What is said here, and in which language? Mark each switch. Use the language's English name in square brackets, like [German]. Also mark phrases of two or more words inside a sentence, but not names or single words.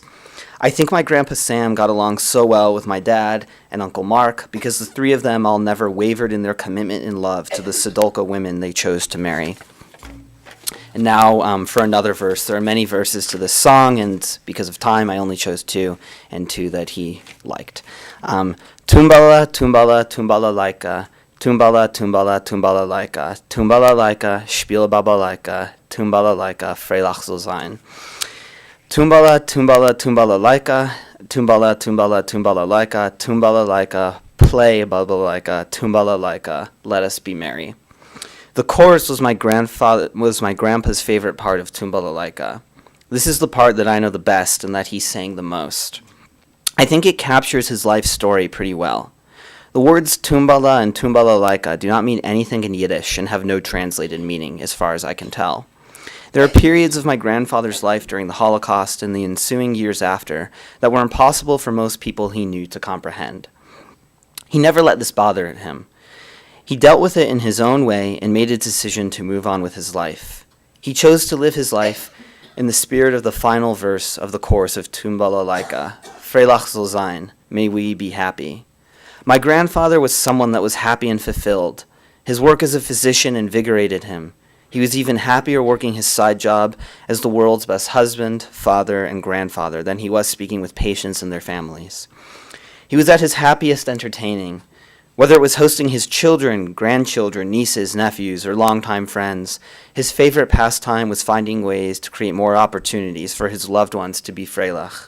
[English] I think my grandpa Sam got along so well with my dad and Uncle Mark because the 3 of them all never wavered in their commitment and love to the Cydulka women they chose to marry. And now for another verse. There are many verses to this song, and because of time, I only chose 2, and 2 that he liked. [Yiddish] טומבאַלאַ, טומבאַלאַ, טומבאַלאַ לײַקע, טומבאַלאַ, טומבאַלאַ, טומבאַלאַ לײַקע, שפּיל באַבאַ לײַקע, טומבאַלאַ לײַקע, פֿריילעך זאָל זײַן. טומבאַלאַ, טומבאַלאַ, טומבאַלאַ לײַקע, טומבאַלאַ, טומבאַלאַ, טומבאַלאַ לײַקע, play באַבאַ לײַקע, טומבאַלאַ לײַקע, [English] let us be merry. The chorus was my grandpa's favorite part of Tumbala laika. This is the part that I know the best and that he sang the most. I think it captures his life story pretty well. The words Tumbala and Tumbala laika do not mean anything in Yiddish and have no translated meaning, as far as I can tell. There are periods of my grandfather's life during the Holocaust and the ensuing years after that were impossible for most people he knew to comprehend. He never let this bother him. He dealt with it in his own way and made a decision to move on with his life. He chose to live his life in the spirit of the final verse of the chorus of Tumbala laika, [Yiddish] פֿריילעך זאָל זײַן, [English] may we be happy. My grandfather was someone that was happy and fulfilled. His work as a physician invigorated him. He was even happier working his side job as the world's best husband, father, and grandfather than he was speaking with patients and their families. He was at his happiest entertaining. Whether it was hosting his children, grandchildren, nieces, nephews, or longtime friends, his favorite pastime was finding ways to create more opportunities for his loved ones to be freilach.